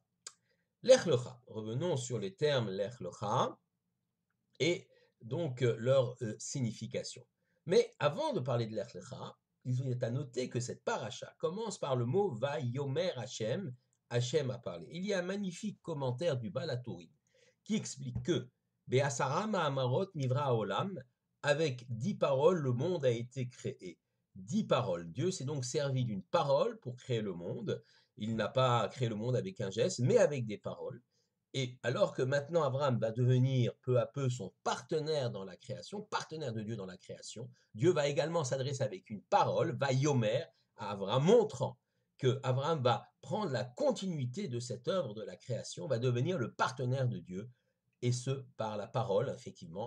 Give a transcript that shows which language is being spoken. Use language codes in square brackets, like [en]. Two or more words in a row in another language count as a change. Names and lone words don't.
[fr] Lech Lecha, revenons sur les termes Lech Lecha et donc leur signification. Mais avant de parler de Lech Lecha, il est à noter que cette paracha commence par le mot [he] ויאמר השם, [fr] Hashem a parlé. Il y a un magnifique commentaire du Balatori qui explique que [he] בעשרה מאמרות נברא עולם, [fr] avec 10 paroles, le monde a été créé. 10 paroles. Dieu s'est donc servi d'une parole pour créer le monde. Il n'a pas créé le monde avec un geste, mais avec des paroles. Et alors que maintenant Abraham va devenir peu à peu son partenaire dans la création, partenaire de Dieu dans la création, Dieu va également s'adresser avec une parole, va yomer à Abraham, montrant que Abraham va prendre la continuité de cette œuvre de la création, va devenir le partenaire de Dieu, et ce, par la parole, effectivement.